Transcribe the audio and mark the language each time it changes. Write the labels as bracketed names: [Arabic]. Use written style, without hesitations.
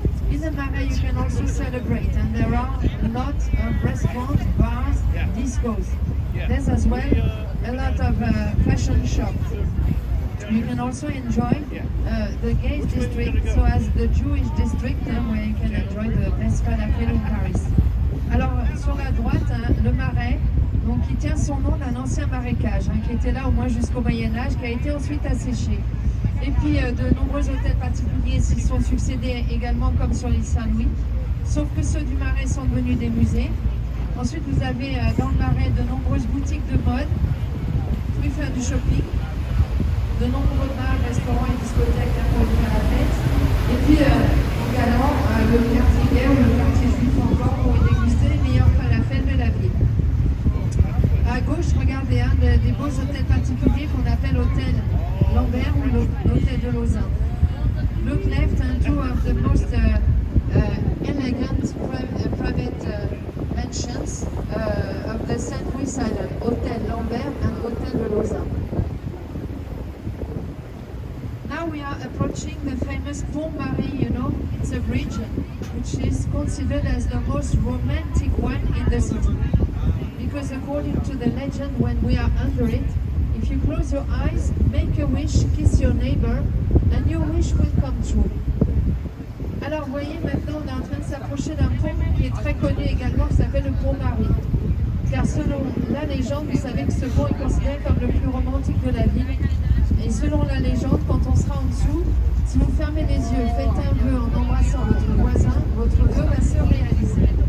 [English] In the Marais, you can also celebrate, and there are a lot of restaurants, bars, discos. There's as well a lot of fashion shops. You can also enjoy the gay district, so as the Jewish district, where you can enjoy the best falafel in Paris. [French] Alors, sur la droite, le Marais, donc, qui tient son nom d'un ancien marécage, qui était là au moins jusqu'au Moyen-Âge, qui a été ensuite asséché. Et puis, de nombreux hôtels particuliers s'y sont succédés également, comme sur l'île Saint-Louis, sauf que ceux du Marais sont devenus des musées. Ensuite, vous avez dans le Marais de nombreuses boutiques de mode, vous pouvez faire du shopping, de nombreux bars, restaurants et discothèques pour faire la fête. Et puis également le quartier gay ou le quartier juif encore pour y déguster les meilleurs falafels de la ville. À gauche, regardez un des beaux hôtels particuliers qu'on appelle Hôtel Lambert ou l'Hôtel de Lausanne. [English] Look left and two of the most elegant private mansions of the St. Louis Island, Hôtel Lambert and Hôtel de Lausanne. Now we are approaching the famous Pont Marie, you know, it's a bridge which is considered as the most romantic one in the city. Because according to the legend, when we are under it, if you close your eyes, make a wish, kiss your neighbor, and your wish will come true. [French] Alors vous voyez, maintenant on est en train de s'approcher d'un pont qui est très connu également, qui s'appelle le Pont Marie. Car selon la légende, vous savez que ce pont est considéré comme le plus romantique de la ville. Et selon la légende, quand on sera en dessous, si vous fermez les yeux, faites un vœu en embrassant votre voisin, votre vœu va se réaliser.